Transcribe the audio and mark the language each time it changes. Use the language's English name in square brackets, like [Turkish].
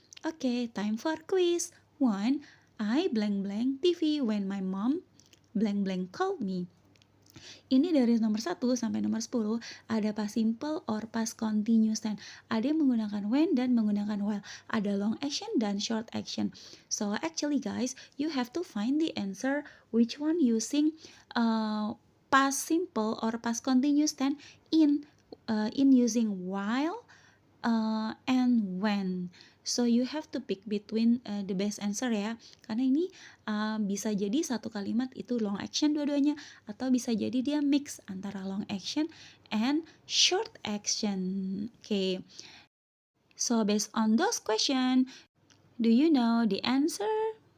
[English] Oke, time for quiz. 1. I blank blank TV when my mom blank blank called me. [Indonesian] Ini dari nomor 1 sampai nomor 10 ada past simple or past continuous tense. Ada yang menggunakan when dan menggunakan while. Ada long action dan short action. [English] So actually guys, you have to find the answer which one using past simple or past continuous tense in using while and when. So you have to pick between the best answer ya. [Indonesian] Karena ini bisa jadi satu kalimat itu long action dua-duanya, atau bisa jadi dia mix antara long action and short action. [English] Okay. So based on those questions, do you know the answer?